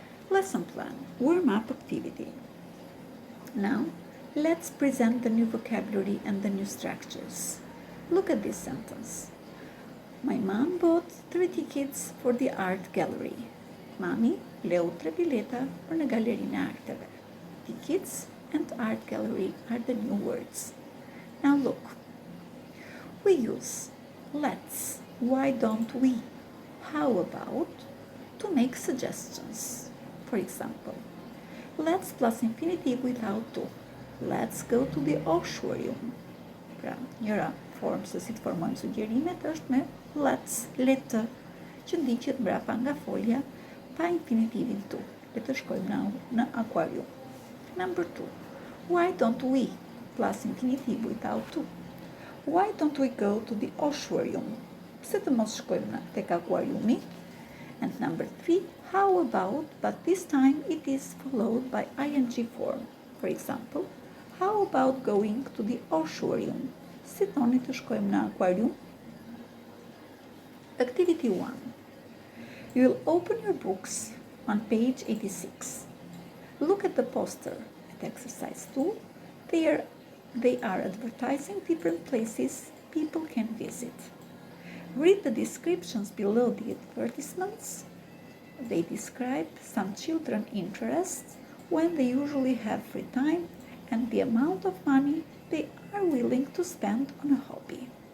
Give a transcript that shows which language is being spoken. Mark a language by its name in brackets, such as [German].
[English] Lesson plan, warm-up activity. Now, let's present the new vocabulary and the new structures. Look at this sentence. My mom bought 3 tickets for the art gallery. [Albanian] Mami leu 3 bileta për në galerinë e arteve. [English] Tickets and art gallery are the new words. Now look. We use let's, why don't we, how about, to make suggestions. For example, let's plus infinitive without to. Let's go to the auditorium. [Albanian] Pra, njëra formë se si të formojmë sugjerimet është me let's, letë, që ndiqet mbrapa nga folja pa infinitivin to. Le të shkojmë në akvarium. [English] Number 2. Why don't we plus infinitive without to? Why don't we go to the auditorium? [Albanian] Pse të mos shkojmë tek akvariumi? [English] And number 3, how about, but this time it is followed by ing form. For example, how about going to the auditorium? [Albanian] Si thoni të shkojmë në akvarium? [English] Activity 1. You will open your books on page 86. Look at the poster at exercise 2. They are advertising different places people can visit. Read the descriptions below the advertisements. They describe some children's interests, when they usually have free time, and the amount of money they are willing to spend on a hobby.